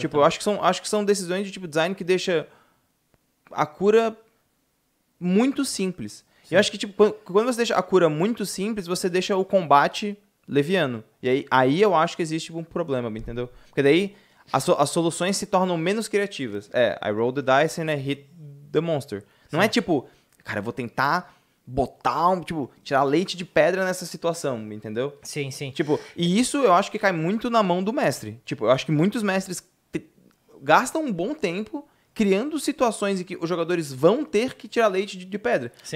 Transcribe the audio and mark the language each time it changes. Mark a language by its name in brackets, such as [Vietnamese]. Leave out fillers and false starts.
[Portuguese] tipo, eu acho que são decisões de, tipo, design que deixa a cura muito simples. E eu acho que, tipo, quando você deixa a cura muito simples, você deixa o combate leviano. E aí eu acho que existe, tipo, um problema, entendeu? Porque daí as soluções se tornam menos criativas. [English] I roll the dice and I hit the monster. [Portuguese] Não é tipo, cara, eu vou tentar botar, tirar leite de pedra nessa situação, entendeu? Sim, sim. Tipo, e isso eu acho que cai muito na mão do mestre. Tipo, eu acho que muitos mestres gastam um bom tempo criando situações em que os jogadores vão ter que tirar leite de pedra. Sim.